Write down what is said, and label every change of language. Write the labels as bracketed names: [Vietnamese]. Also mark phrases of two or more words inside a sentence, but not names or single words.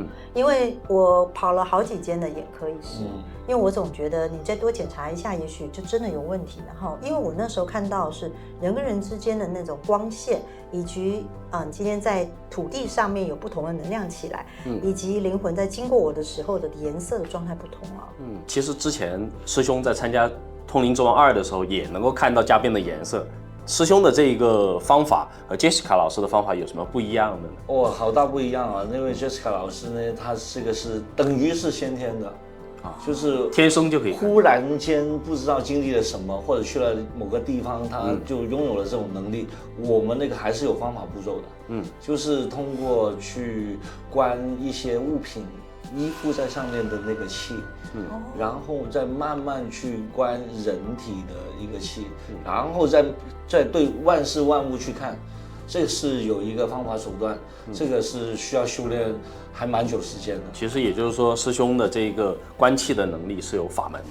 [Chinese] 因為我跑了好幾間的眼科醫師，因為我總覺得你再多檢查一下，也許就真的有問題。然後，因為我那時候看到的是人跟人之間的那種光線，以及今天在土地上面有不同的能量起來，以及靈魂在經過我的時候的顏色的狀態不同啊。其實之前師兄在參加通靈之王2的時候，也能夠看到嘉賓的顏色。師兄的這一個方法和 Jessica 老師的方法有什麼不一樣的呢？哦，好大不一樣啊！因為 Jessica 老師呢，他這個是等於是先天的。就是天生就可以，忽然間不知道經歷了什麼，或者去了某個地方，他就擁有了這種能力。我們那個還是有方法步驟的，就是通過去關一些物品依附在上面的那個氣，然後再慢慢去關人體的一個氣，然後再對萬事萬物去看。這是有一個方法手段，這個是需要修煉還蠻久時間的。其實也就是說，師兄的這個觀氣的能力是有法門的，